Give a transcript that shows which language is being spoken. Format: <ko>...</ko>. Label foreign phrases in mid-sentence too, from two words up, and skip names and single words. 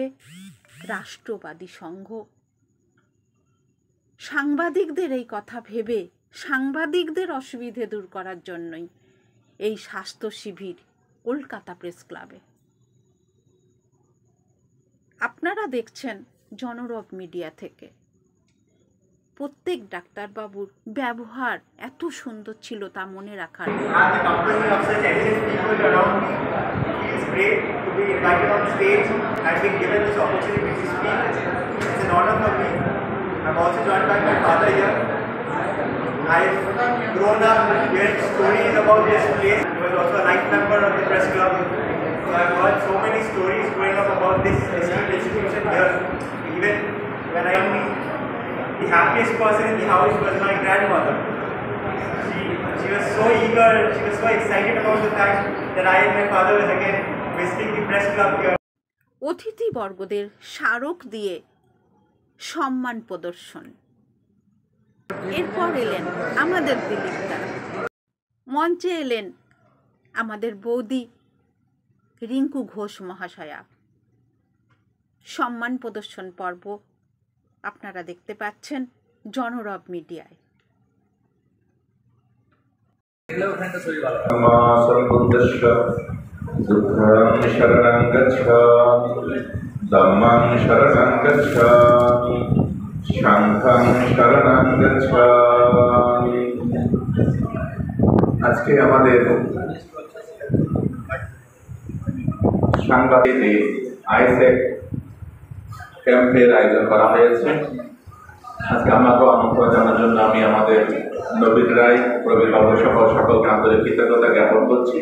<bn>রাষ্ট্রবাদী সংঘ সাংবাদিকদের এই কথা ভেবে, সাংবাদিকদের অসুবিধে দূর করার জন্যই এই স্বাস্থ্য শিবির কলকাতা প্রেস ক্লাবে। আপনারা দেখছেন জনরব মিডিয়া থেকে। প্রত্যেক ডাক্তারবাবুর ব্যবহার এত সুন্দর ছিল তা মনে রাখার।</bn> <en>Great to be invited on stage and being given this opportunity to speak. It's an honor for me. I'm also joined by my father here. I've grown up hearing stories about this place. He was also a life member of the press club. So I've heard so many stories growing up about this institution here. Even when I meet the happiest person in the house was my grandmother. She was so eager, she was so excited about the fact that I and my father was again visiting the press club here.</en> <bn>অতিথিবর্গদের স্মারক দিয়ে সম্মান প্রদর্শন। এরপর এলেন আমাদের দিলীপদা। মঞ্চে এলেন আমাদের বৌদি রিঙ্কু ঘোষ মহাশয়া। সম্মান প্রদর্শন পর্ব আপনারা দেখতে পাচ্ছেন জনরব মিডিয়ায়।</bn> <pi>শরণং গচ্ছামি, ধম্মং শরণং গচ্ছামি, সাংঘং শরণং গচ্ছামি।</pi> <bn>আজকে আমাদের সাংবাদিক আইসেক ক্যাম্পের আয়োজন করা হয়েছে। আজকে আমাকে আমন্ত্রণ জানানোর জন্য আমি আমাদের নবীন রায়, প্রবীর বাবু সহ সকলকে আন্তরিক কৃতজ্ঞতা জ্ঞাপন করছি।</bn>